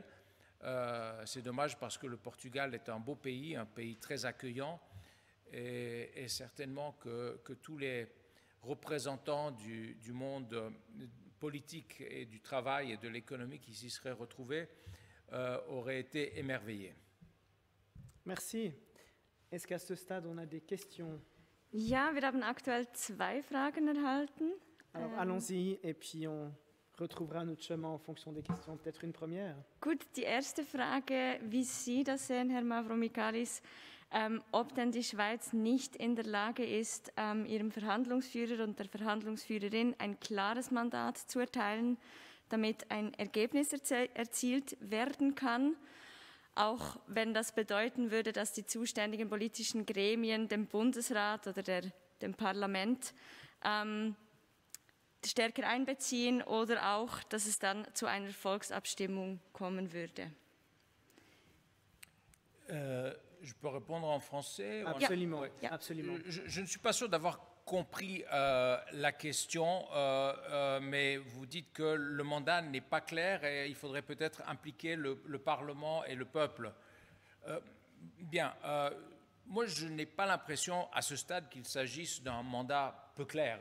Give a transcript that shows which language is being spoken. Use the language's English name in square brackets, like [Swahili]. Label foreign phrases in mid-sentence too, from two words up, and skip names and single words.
[French] C'est dommage parce que le Portugal est un beau pays, un pays très accueillant et certainement que tous les représentants du monde politique et du travail et de l'économie qui s'y seraient retrouvés auraient été émerveillés. Merci. Est-ce qu'à ce stade, on a des questions? [German] Ja, wir haben aktuell 2 Fragen erhalten. [French] Alors allons-y et puis on retrouvera notre chemin en fonction des questions. Peut-être une première. [German] Gut, die erste Frage, wie Sie das sehen, Herr Mavromikalis, ob denn die Schweiz nicht in der Lage ist, ihrem Verhandlungsführer und der Verhandlungsführerin ein klares Mandat zu erteilen, damit ein Ergebnis erzielt werden kann, auch wenn das bedeuten würde, dass die zuständigen politischen Gremien, dem Bundesrat oder dem Parlament, stärker einbeziehen oder auch, dass es dann zu einer Volksabstimmung kommen würde. [French] Je peux répondre en français? Absolument, Oui. absolument. Je ne suis pas sûr d'avoir compris la question, mais vous dites que le mandat n'est pas clair et il faudrait peut-être impliquer le Parlement et le peuple. Bien, moi je n'ai pas l'impression à ce stade qu'il s'agisse d'un mandat peu clair.